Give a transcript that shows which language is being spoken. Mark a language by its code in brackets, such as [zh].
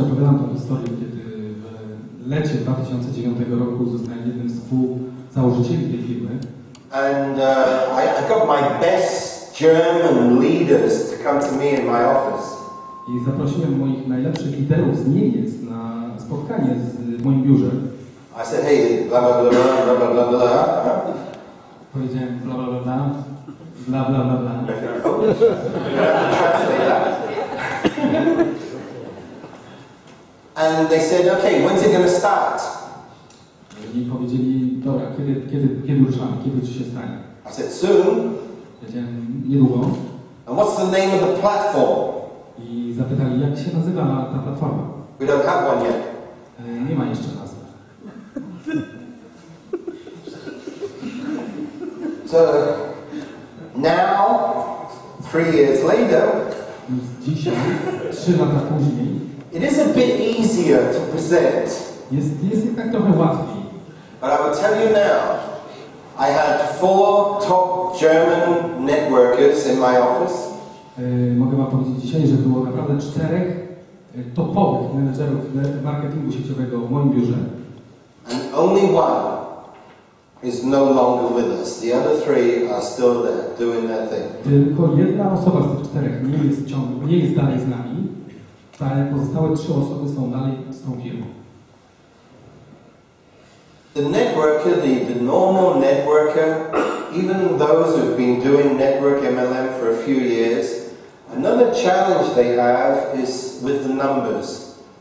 [pl] opowiadam tę historię, kiedy w lecie 2009 roku zostałem jednym z współzałożycieli tej firmy. [en] And I got my best German leaders to come to me in my office. [pl] I zaprosiłem moich najlepszych liderów z Niemiec na spotkanie w moim biurze. [en] I said, hey, blah blah blah blah blah blah blah. [pl] Powiedziałem bla bla bla bla bla bla bla bla. [en] Translate that. And they said, okay, when's it going to start? [pl] I powiedzieli, dobra, kiedy ruszamy, kiedy to się stanie? [en] I said, soon. [pl] Powiedziałem, niedługo. [en] And what's the name of the platform? [pl] I zapytali, jak się nazywa ta platforma? [en] We don't have one yet. [pl] Nie ma jeszcze nazwy. [en] So now, 3 years later, [pl] dzisiaj, 3 lata później, [en] it is a bit easier to present. [pl] Jest jednak trochę łatwiej. [en] But I will tell you now, I had 4 top German networkers in my office. [pl] Mogę wam powiedzieć dzisiaj, że było naprawdę 4 topowych menedżerów marketingu sieciowego w moim biurze. [en] And only one is no longer with us. The other 3 are still there, doing their thing. [pl] Tylko jedna osoba z tych 4 nie jest dalej z nami, ale pozostałe 3 osoby są dalej z tą firmą. [en] The networker, the normal networker, even those who've been doing network MLM for a few years, another challenge they have is with the numbers.